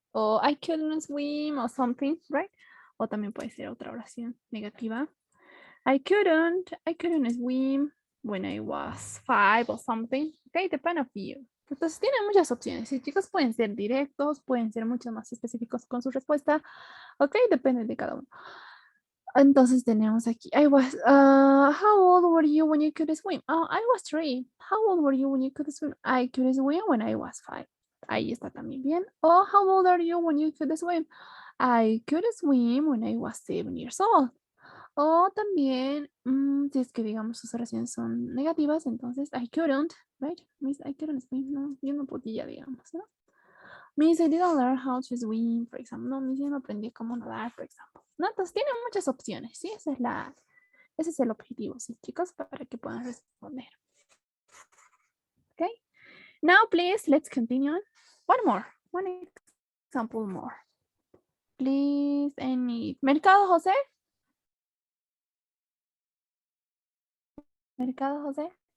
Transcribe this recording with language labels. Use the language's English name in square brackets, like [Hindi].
[English] O I couldn't swim or something, right? [Spanish] O también puede ser otra oración negativa. [English] I couldn't swim when I was 5 or something. Okay, depend of you. [Spanish] Entonces tienen muchas opciones. Y chicos pueden ser directos, pueden ser mucho más específicos con su respuesta. Ok, depende de cada uno. Entonces tenemos aquí, [English] how old were you when you could swim? Oh, I was 3. How old were you when you could swim? I could swim when I was 5. [Spanish] Ahí está también bien. [English] Oh, how old are you when you could swim? I could swim when I was 7 years old. [Spanish] O también, si es que digamos sus oraciones son negativas, entonces [English] I couldn't, right? Miss, I couldn't swim. [Spanish] No, yo no podía, digamos, ¿no? [English] Miss, I didn't learn how to swim, for example. [Spanish] No, Miss, yo no aprendí cómo nadar, por ejemplo. No, entonces tienen muchas opciones, ¿sí? Ese es el objetivo, ¿sí, chicos? Para que puedan responder. [English] Okay. Now, please, let's continue. One example more. Please, any. Mercado José. Mercado José.